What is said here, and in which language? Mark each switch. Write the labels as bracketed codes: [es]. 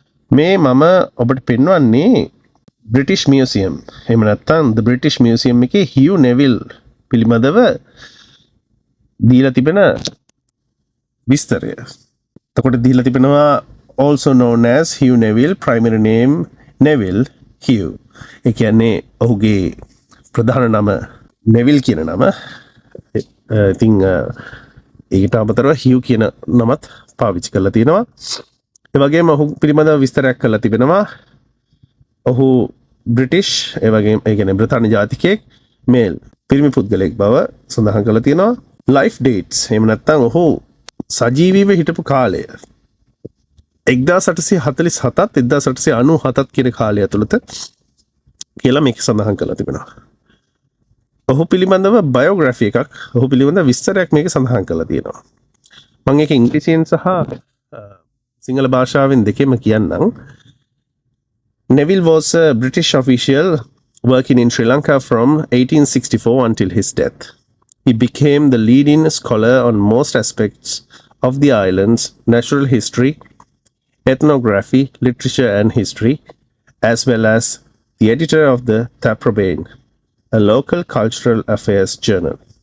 [si] මේ මම ඔබට පෙන්වන්නේ බ්‍රිටිෂ් මියුසියම්. එහෙම නැත්නම් ද බ්‍රිටිෂ් මියුසියම් එකේ Hugh Neville පිළිබඳව දීලා තිබෙන විස්තරය. එතකොට දීලා තිබෙනවා also known as Hugh Neville, primary name Neville Hugh. ඒ කියන්නේ ඔහුගේ ප්‍රධාන නම නෙවිල් කියන නම. ඉතින් ඒකට අමතරව හිව් කියන නමත් පාවිච්චි කරලා තියෙනවා. ඒ වගේම ඔහු පිළිබඳව විස්තරයක් කරලා තිබෙනවා. ඔහු බ්‍රිටිෂ් ඒ වගේම ඒ කියන්නේ බ්‍රිතාන්‍ය ජාතිකයෙක් මේල් පිරිමි පුද්ගලයෙක් බව සඳහන් කරලා තියෙනවා. ලයිෆ් ඩේට්ස් එහෙම නැත්නම් ඔහු සජීවීව හිටපු කාලය 1847ත් 1897ත් කියන කාලය ඇතුළත කියලා මේක සඳහන් කරලා තිබෙනවා. ඔහු පිළිබඳව බයෝග්‍රැෆි එකක් ඔහු පිළිබඳව විස්තරයක් මේක සඳහන් කරලා තියෙනවා. මම ඒක ඉංග්‍රීසියෙන් සහ සිංහල භාෂාවෙන් දෙකෙම කියන්නම්. [en] Neville was a British official working in Sri Lanka from 1864 until his death. He became the leading scholar on most aspects of the island's natural history, ethnography, literature and history, as well as the editor of the Taprobane, a local cultural affairs journal.